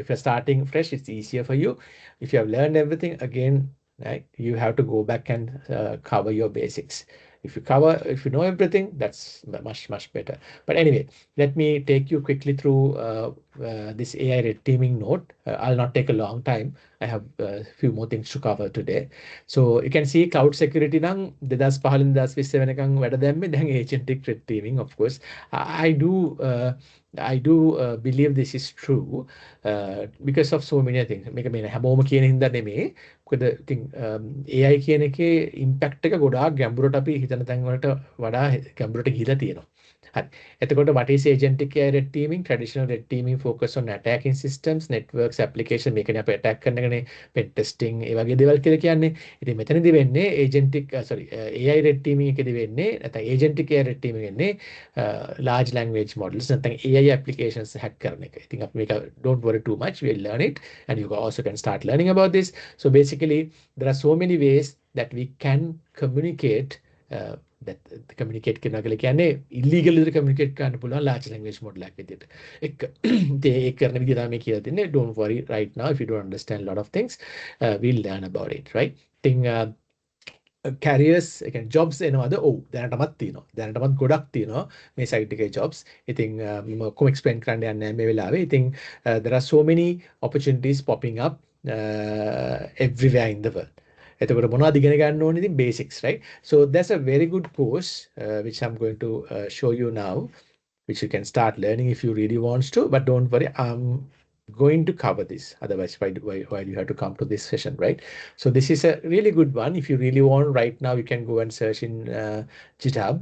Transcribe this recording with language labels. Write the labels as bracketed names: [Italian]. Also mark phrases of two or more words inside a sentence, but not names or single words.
[English] If you're starting fresh, it's easier for you. If you have learned everything, again, right, you have to go back and cover your basics. If you know everything, that's much better. But anyway, let me take you quickly through this AI red teaming note. I'll not take a long time. I have a few more things to cover today. So you can see cloud security [Sinhala] නම් 2015 2020 වෙනකන් වැඩ දැම්මේ. [English] දැන් agentic red teaming, of course. I do believe this is true because of so many things. [Sinhala] මේක මේ හැමෝම කියන හින්දා නෙමෙයි. මොකද ඉතින් AI කියන එකේ impact එක ගොඩාක් ගැඹුරට අපි හිතන තැන් වලට වඩා ගැඹුරට ගිහිලා තියෙනවා. හරි. [English] එතකොට what is agentic AI red teaming? Traditional red teaming focus on attacking systems, networks, application [Sinhala] මේකනේ අපි attack කරන එකනේ [English] pen testing [Sinhala] ඒ වගේ දේවල් කියලා කියන්නේ. ඉතින් මෙතනදී වෙන්නේ [English] AI red teaming [Sinhala] එකේදී වෙන්නේ නැත්නම් [English] agentic AI red teaming [Sinhala] වෙන්නේ [English] large language models [Sinhala] නැත්නම් [English] AI applications hack [Sinhala] කරන එක. ඉතින් අපි මේක [English] don't worry too much, we'll learn it and you also can start learning about this. So basically there are so many ways that we can communicate that [Sinhala] communicate කරනවා කියලා කියන්නේ illegal විදිහට communicate කරන්න පුළුවන් [English] large language model [Sinhala] එකක් විදිහට. ඒක කරන විදිහ තමයි කියලා දෙන්නේ. [English] Don't worry right now if you don't understand a lot of things. We'll learn about it, right? Thing carriers again jobs එනවාද? [Sinhala] ඔව් දැනටමත් තියෙනවා. දැනටමත් ගොඩක් තියෙනවා මේ site එකේ jobs. ඉතින් මම කොහොම explain කරන්න යන්නේ නැහැ මේ වෙලාවේ. [English] ඉතින් there are so many opportunities popping up everywhere in the world. [Sinhala] එතකොට මොනවද ඉගෙන ගන්න ඕනේ? ඉතින් [English] basics, right? So that's a very good course which I'm going to show you now, which you can start learning if you really want to, but don't worry, I'm going to cover this. Otherwise, why do you have to come to this session, right? So this is a really good one. If you really want right now, you can go and search in GitHub.